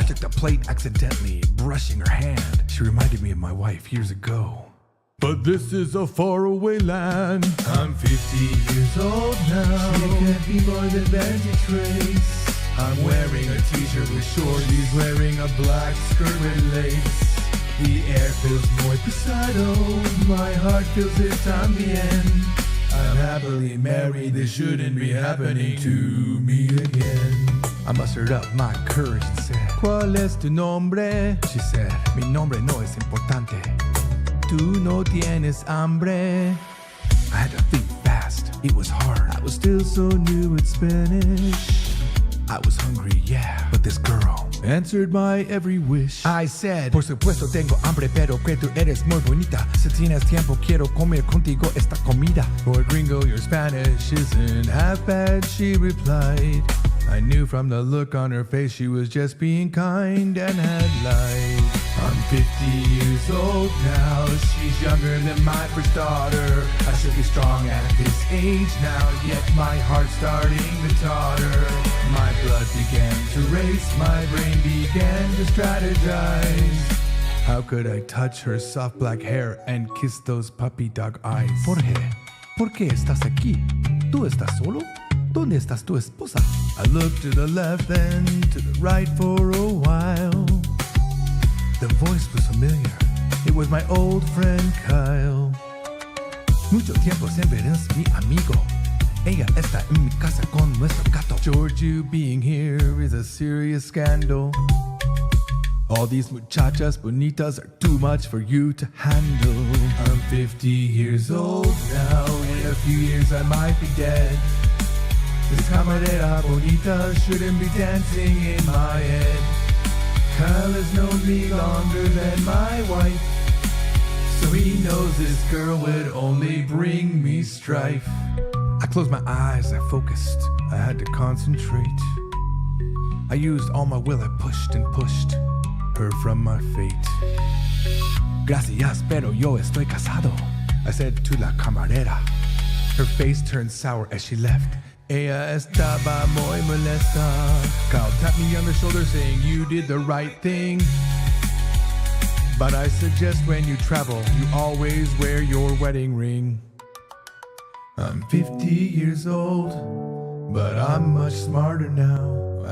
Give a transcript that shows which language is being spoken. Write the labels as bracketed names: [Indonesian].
[English] I took the plate accidentally, brushing her hand. She reminded me of my wife years ago. But this is a faraway land. I'm 50 years old now. It can't be more than 23. I'm wearing a t-shirt with shorties, wearing a black skirt with lace. The air feels [Spanish] muy pesado. [English] My heart feels it [Spanish] también. [English] I'm happily married. This shouldn't be happening to me again. I mustered up my courage and said, [Spanish] ¿Cuál es tu nombre? [English] She said, [Spanish] Mi nombre no es importante. Tú no tienes hambre. [English] I had to think fast. It was hard. I was still so new at Spanish. I was hungry, yeah, but this girl answered my every wish. I said, [Spanish] por supuesto tengo hambre, pero que tú eres muy bonita. Si tienes tiempo, quiero comer contigo esta comida. [English] Boy, gringo, your Spanish isn't half bad, she replied. I knew from the look on her face she was just being kind and had lied. I'm 50 years old now, she's younger than my first daughter. I should be strong at this age now, yet my heart's starting to totter. My blood began to race, my brain began to strategize. How could I touch her soft black hair and kiss those puppy dog eyes? [Spanish] Jorge, ¿por qué estás aquí? ¿Tú estás solo? ¿Dónde estás tu esposa? [English] I looked to the left and to the right for a while. The voice was familiar. It was my old friend Kyle. [Spanish] Mucho tiempo siempre eres mi amigo. Ella está en mi casa con nuestro gato. [English] George, you being here is a serious scandal. All these [Spanish] muchachas bonitas [English] are too much for you to handle. I'm 50 years old now. In a few years I might be dead. This [Spanish] camarera bonita [English] shouldn't be dancing in my head. Kyle has known me longer than my wife, so he knows this girl would only bring me strife. I closed my eyes, I focused, I had to concentrate. I used all my will, I pushed and pushed her from my fate. [Spanish] Gracias, pero yo estoy casado, [English] I said to [Spanish] la camarera. [English] Her face turned sour as she left. [Spanish] Ella estaba muy molesta. [English] Kyle tapped me on the shoulder saying you did the right thing. But I suggest when you travel, you always wear your wedding ring. I'm 50 years old, but I'm much smarter now.